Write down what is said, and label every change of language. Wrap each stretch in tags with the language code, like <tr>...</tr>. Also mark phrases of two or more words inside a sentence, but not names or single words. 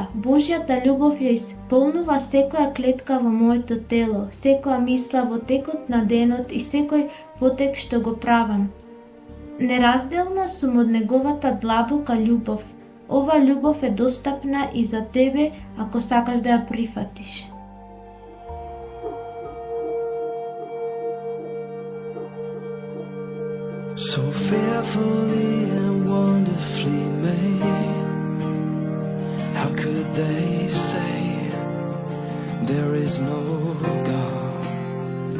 <mk>Божјата љубов ја исполнува секоја клетка во моето тело, секоја мисла во текот на денот и секој потек што го правам. Неразделна сум од неговата длабока љубов. Ова љубов е достапна и за тебе ако сакаш да ја прифатиш.</mk> <en>So fearfully and wonderfully made. How could they say there is no God?</en>